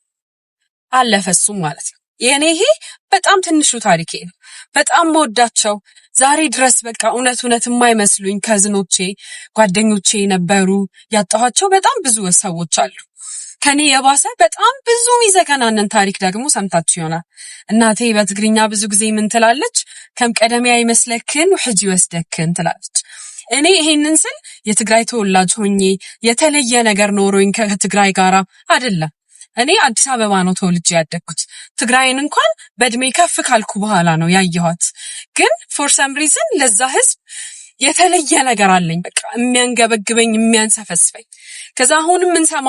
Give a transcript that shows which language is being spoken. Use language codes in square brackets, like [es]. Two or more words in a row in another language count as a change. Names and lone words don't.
[am] አለፈሱም ማለት ነው። የኔ ይሄ በጣም ትንሹ ታሪኬ ነው። በጣም መወዳቸው ዛሬ ድረስ በቃ እውነት የማይመስሉኝ ከዝኖቼ ጓደኞቼ ነበሩ። ያጣኋቸው በጣም ብዙ ሰዎች አሉ። ከኔ የባሰ በጣም ብዙ የሚዘገናነን ታሪክ ደግሞ ሰምታችሁ ይሆናል። እናቴ በትግርኛ ብዙ ጊዜ ምን ትላለች? [ti] ከም ቀደሚያ ይመስለክን ውሕጅ ይወስደክን [am] ትላለች። እኔ ይሄንን ስል የትግራይ ተወላጅ ሆኜ የተለየ ነገር ኖሮኝ ከትግራይ ጋራ አይደለም። እኔ አዲስ አበባ ነው ተወልጄ ያደግኩት። ትግራይን እንኳን በእድሜ ከፍ ካልኩ በኋላ ነው ያየኋት። ግን [en] for some reason [am] ለዛ ህዝብ የተለየ ነገር አለኝ። በቃ የሚያንገበግበኝ የሚያንሰፈስፈኝ። ከዛ አሁንም የምንሰማው